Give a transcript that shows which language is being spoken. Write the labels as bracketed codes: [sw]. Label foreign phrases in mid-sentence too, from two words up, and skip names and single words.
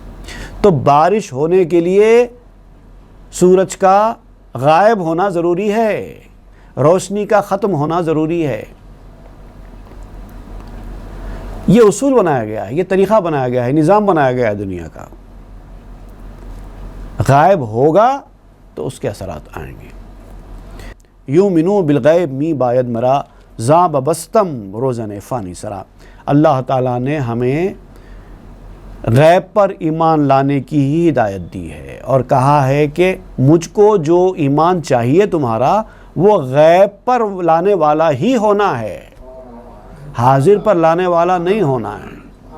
[ur] تو بارش ہونے کے لیے سورج کا غائب ہونا ضروری ہے، روشنی کا ختم ہونا ضروری ہے۔ یہ اصول بنایا گیا ہے، یہ طریقہ بنایا گیا ہے، نظام بنایا گیا ہے دنیا کا۔ غائب ہوگا تو اس کے اثرات آئیں گے۔ [ar] یومنو بالغیب [fa] می باید مرا زاں ببستم روزن فانی سرا۔ [ur] اللہ تعالیٰ نے ہمیں غیب پر ایمان لانے کی ہی ہدایت دی ہے اور کہا ہے کہ مجھ کو جو ایمان چاہیے تمہارا وہ غیب پر لانے والا ہی ہونا ہے، حاضر پر لانے والا نہیں ہونا ہے۔